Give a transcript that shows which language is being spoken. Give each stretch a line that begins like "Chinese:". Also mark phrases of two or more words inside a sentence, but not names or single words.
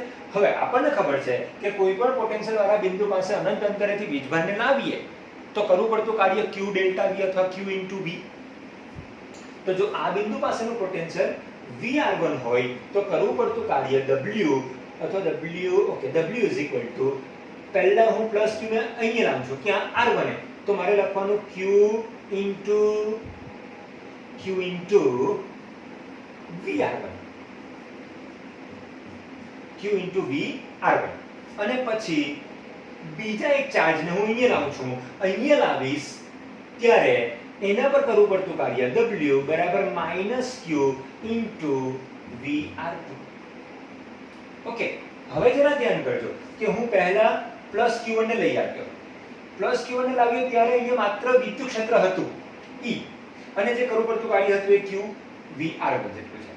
Gujarati: હવે આપણને ખબર છે કે કોઈ પણ પોટેન્શિયલ વાળા બિંદુ પાસે અનંત અંતરેથી વીજભારને લાવીએ તો કરવું પડતું કાર્ય q ડેલ્ટા v અથવા q into v. તો જો આ બિંદુ પાસેનું પોટેન્શિયલ vr1 હોય તો કરવું પડતું કાર્ય w અથવા w. ઓકે,
English: w is equal to
Gujarati: પહેલા હું પ્લસ q ને અહીંયા લાવું છું, ક્યાં r1 તો મારે લખવાનું q into vr1, q into vr1. અને પછી બીજા એક ચાર્જને હું અહીંયા લાવું છું, અહીંયા લાવીશ ત્યારે એના પર કરવું પડતું કાર્ય w બરાબર -q into vr2. ઓકે, હવે જરા ધ્યાન કરજો કે હું પહેલા પ્લસ q1 ને લઈ આવ્યો, પ્લસ q1 ને લાવ્યો ત્યારે અહીંયા માત્ર વિદ્યુત ક્ષેત્ર હતું E અને જે કરવું પડતું કાર્ય હતું એ q vr1 જેટલું છે.